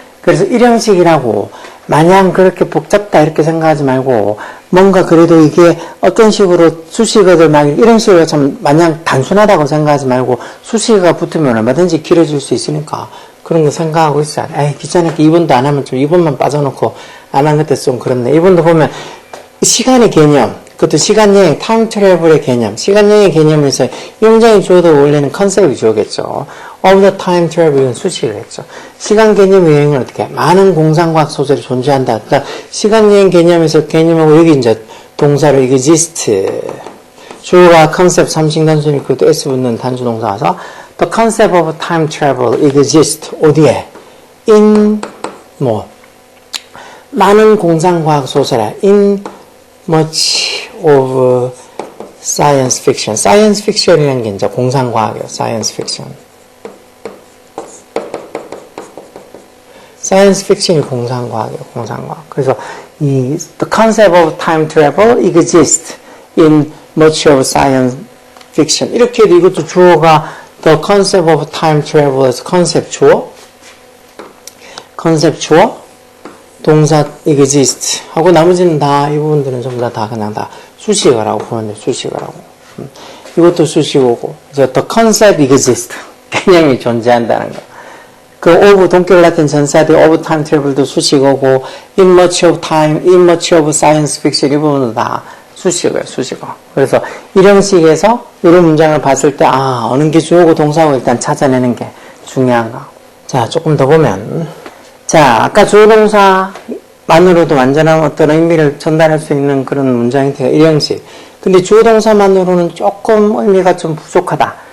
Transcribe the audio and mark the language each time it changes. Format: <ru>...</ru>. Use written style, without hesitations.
<ko>그래서 일형식이라고 마냥 그렇게 복잡다 이렇게 생각하지 말고 뭔가 그래도 이게 어떤 식으로 수식어들 막 이런 식으로 참 마냥 단순하다고 생각하지 말고 수식어가 붙으면 얼마든지 길어질 수 있으니까 그런 거 생각하고 있어요. 에이 귀찮으니까 2번도 안 하면 좀 2번만 빠져놓고 안 한 것도 좀 그렇네. 2번도 보면 시간의 개념 그것도 시간여행, 타임 트래블의 개념, 시간여행의 개념에서 이 문장이 주어도 원래는 컨셉이 주어겠죠. of the time travel 이건 수식을 했죠. 시간 개념 여행은 어떻게? 많은 공상과학 소설이 존재한다. 그러니까 시간 여행 개념에서 개념하고 여기 이제 동사로 exist. 주어가 컨셉 3식 단수니까 그것도 s 붙는 단수 동사 와서</ko> <en>the concept of time travel exist.</en> <ko>어디에? in 뭐 많은 공상과학 소설에</ko> <en>in much of science fiction.</en> <ko>science fiction이라는 게 이제 공상과학이에요. science fiction. science fiction이 공상과학이에요. 공상과학. 그래서 이</ko> <en>the concept of time travel exists in much of science fiction.</en> <ko>이렇게 해도 이것도 주어가</ko> <en>the concept of time travel</en> <ko>에서 concept 주어, concept 주어, 동사 exist 하고 나머지는 다 이 부분들은 전부 다 그냥 다 수식어라고 보면 돼요. 수식어라고. 이것도 수식어고 이제</ko> <en>the concept exist</en> <ko>개념이 존재한다는 거. 그 of 동격 같은 전사들</ko> <en>of time travel</en> <ko>도 수식어고</ko> <en>in much of time, in much of science fiction</en> <ko>이 부분은 다 수식어예요. 수식어. 그래서 이런 식에서 이런 문장을 봤을 때 어느 게 주어고 동사고 일단 찾아내는 게 중요한가. 자 조금 더 보면 자, 아까 주어동사만으로도 완전한 어떤 의미를 전달할 수 있는 그런 문장 형태가 일형식. 근데 주어동사만으로는 조금 의미가 좀 부족하다.</ko>